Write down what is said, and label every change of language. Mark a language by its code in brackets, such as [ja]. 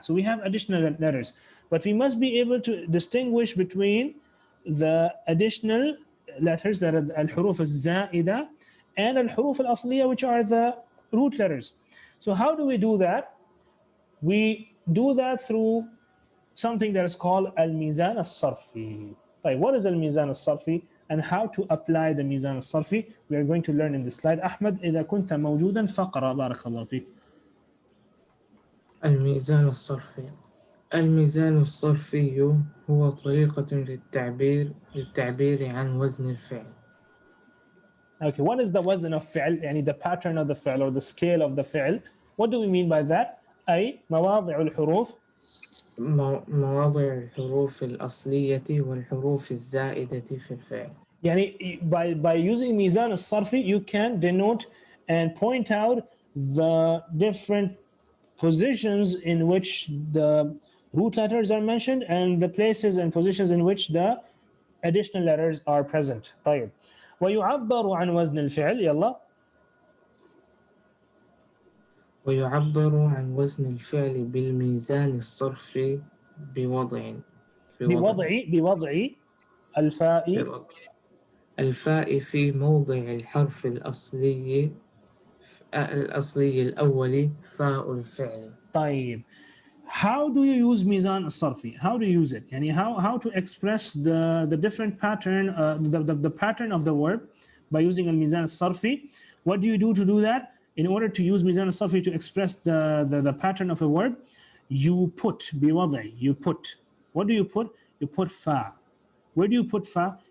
[en] So we have additional letters. But we must be able to distinguish between the additional letters, that are al-huruf al-za'ida, and al-huruf al-asliya, which are the root letters. So how do we do that? We do that through something that is called al-Meezan as-Sarfi. What is al-Meezan as-Sarfi and how to apply the Meezan as-Sarfi? We are going to learn in this slide. [ar] Ahmad, إذا كنت موجودا فقرأ بارك الله فيك. الميزان الصرفي. الميزان الصرفي هو طريقة للتعبير عن وزن الفعل. [en] Okay, what is the wazn of fi'l? The pattern of the fi'l or the scale of the fi'l. What do we mean by that? [ar] أي مواضع الحروف مواضع الحروف الأصلية والحروف الزائدة في الفعل. [en] by using ميزان الصرفي you can denote and point out the different positions in which the root letters are mentioned and the places and positions in which the additional letters are present. [ar] طيب. ويعبر عن وزن الفعل يلا. ويعبر عن وزن الفعل بالميزان الصرفي بوضع بوضع الفاء الفاء في موضع الحرف الأصلي الأول فاء الفعل. طيب. [en] How do you use ميزان الصرفي? How do you use it? [ar] يعني [en] how to express the different pattern, the pattern of the word by using الميزان الصرفي? What do you do to do that? In order to use ميزان الصرفي to express the pattern of a word, you put [ar] بوضع, [en] you put. What do you put? You put fa. Where do you put fa?